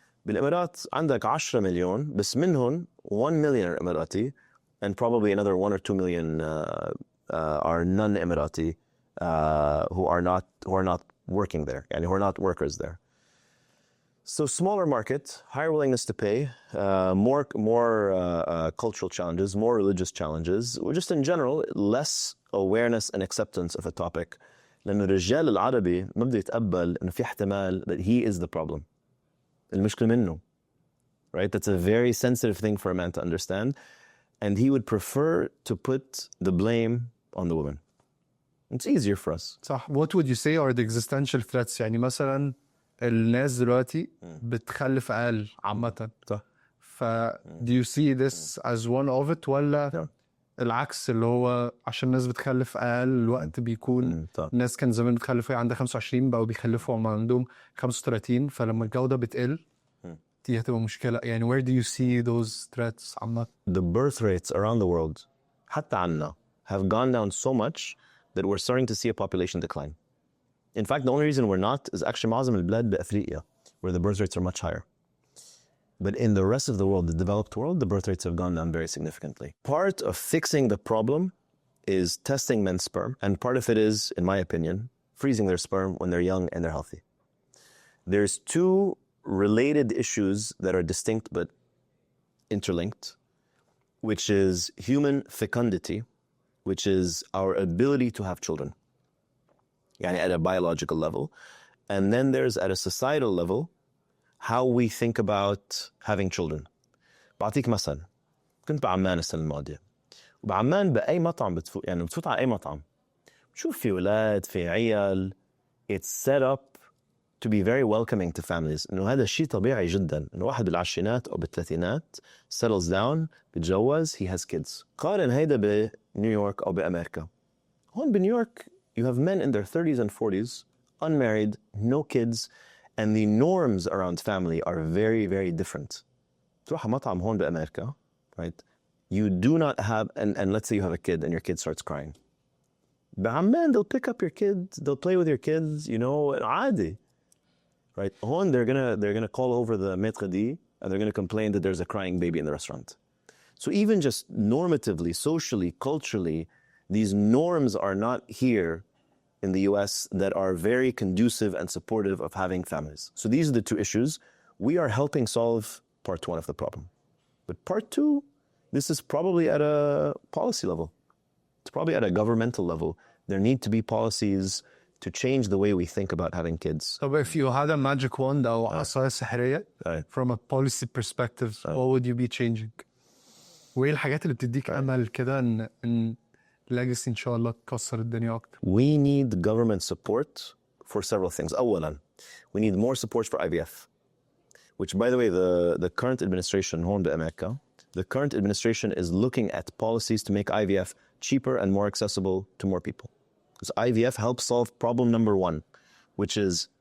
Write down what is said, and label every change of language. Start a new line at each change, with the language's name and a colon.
English: بالإمارات عندك 10 مليون,
Arabic: بس منهم
English: 1 million are Emirati, and probably another 1 or 2 million are non-Emirati who are not working there, and who are not workers there. So smaller market, higher willingness to pay, more cultural challenges, more religious challenges, or just in general less awareness and acceptance of a topic.
Arabic: لأن الرجال العربي ما بده يتقبل إنه في احتمال
English: that he is the problem.
Arabic: المشكلة منه, right?
English: That's a very sensitive thing for a man to understand, and he would prefer to put the blame on the woman. It's easier for us.
Arabic: صح.
English: What would you say are the existential threats؟
Arabic: يعني مثلا الناس دلوقتي بتخلف أقل عامة. صح.
English: do you see this as one of it
Arabic: ولا العكس اللي هو عشان الناس بتخلف أقل الوقت بيكون الناس كان زمان بتخلف وهي عندها 25 بقوا بيخلفوا وهم عندهم 35 فلما الجودة بتقل دي هتبقى مشكلة. يعني
English: where do you see those threats
Arabic: عامة؟
English: The birth rates around the world
Arabic: حتى عنا
English: have gone down so much that we're starting to see a population decline. In fact, the only reason we're not is actually
Arabic: معظم البلاد بأفريقيا
English: where the birth rates are much higher. But in the rest of the world, the developed world, the birth rates have gone down very significantly. Part of fixing the problem is testing men's sperm, and part of it is, in my opinion, freezing their sperm when they're young and they're healthy. There's two related issues that are distinct but interlinked, which is human fecundity, which is our ability to have children, يعني at a biological level. And then there's at a societal level, how we think about having children.
Arabic: بعطيك مثل, كنت بعمان السنة الماضية, وبعمان بأي مطعم بتفوت على أي مطعم, بتشوف في ولاد, في عيال.
English: It's set up to be very welcoming to families.
Arabic: إنه هذا الشيء طبيعي جدا, إنه واحد بالعشرينات أو بالثلاثينات
English: settles down,
Arabic: بتجوز,
English: he has kids.
Arabic: قارن هيدا بنيويورك أو بأمريكا. هون بنيويورك
English: you have men in their 30s and 40s, unmarried, no kids, and the norms around family are very, very different.
Arabic: تروح مطعم هون بأمريكا, right?
English: You do not have, and let's say you have a kid and your kid starts crying.
Arabic: بعمان,
English: they'll pick up your kid, they'll play with your kids, you know,
Arabic: عادي.
English: Right?
Arabic: هون
English: they're gonna call over the maître d' and they're gonna complain that there's a crying baby in the restaurant. So even just normatively, socially, culturally, these norms are not here in the US that are very conducive and supportive of having families. So these are the two issues. We are helping solve part one of the problem. But part two, this is probably at a policy level. It's probably at a governmental level. There need to be policies to change the way we think about having kids. So if you had a magic wand
Arabic: أو عصاية سحرية
English: from a policy perspective, what would you be changing?
Arabic: وإيه الحاجات اللي بتديك أمل كده إن legacy إن شاء الله تكسر الدنيا أكتر؟
English: We need government support for several things.
Arabic: أولاً,
English: we need more support for IVF, which, by the way, the current administration
Arabic: هون بأمريكا,
English: the current administration is looking at policies to make IVF cheaper and more accessible to more people. Because IVF helps solve problem number one, which is